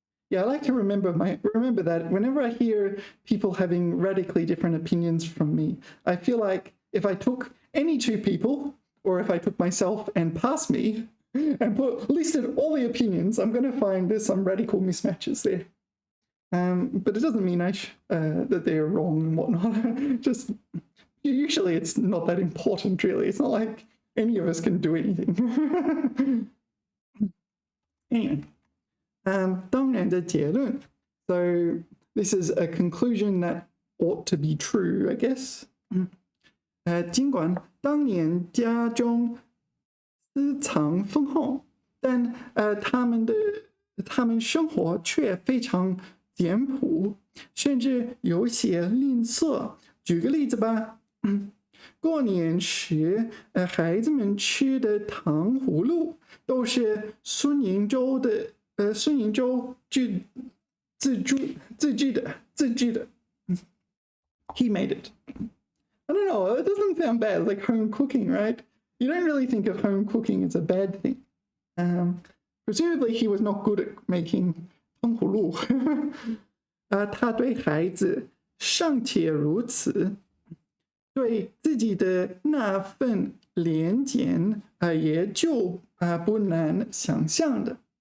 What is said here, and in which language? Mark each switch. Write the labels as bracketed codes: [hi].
[en] Yeah, I like to remember that whenever I hear people having radically different opinions from me, I feel like if I took any two people, or if I took myself and past me, and listed all the opinions, I'm going to find there's some radical mismatches there. But it doesn't mean that they're wrong and whatnot. Just usually it's not that important, really. It's not like any of us can do anything. [zh] Anyway, 当然的结论. [en] So this is a conclusion that ought to be true, I guess. [zh] 尽管当年家中私藏丰厚，但他们生活却非常简朴，甚至有些吝啬。举个例子吧，过年时，孩子们吃的糖葫芦都是孙银洲自制的。 [en] He made it. I don't know, it doesn't sound bad, like home cooking, right? You don't really think of home cooking as a bad thing. Presumably he was not good at making 糖葫芦。 [zh] 他对孩子尚且如此，对自己的那份廉洁也就不难想象的。